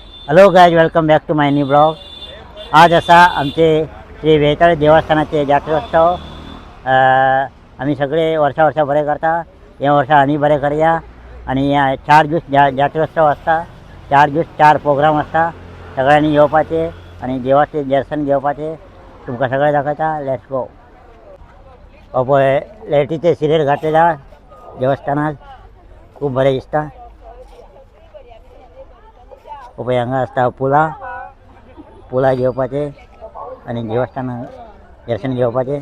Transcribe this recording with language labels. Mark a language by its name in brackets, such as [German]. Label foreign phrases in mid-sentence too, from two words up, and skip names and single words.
[English] Hello guys, welcome back to my new blog. [Konkani] आज असा आमचे श्री वेताळ देवस्थानाचे जात्रोत्सव. आम्ही सगळे वर्षा बरे करता. या वर्षा आम्ही बरे करूया. आणि या 4 दिवस जात्रोत्सव असता. 4 दिवस 4 प्रोग्राम असता. सगळ्यांनी येवपाचे आणि देवाचे दर्शन घेवपाचे. तुमका सगळं दाखवता. [English] Let's go. [Konkani] पळय लायटीचे सिरियल घातलेला देवस्थानात खूप बरे दिसता. पळय हांगा असता पुला घेवपाचे आणि देवस्थान दर्शन घेवपाचे.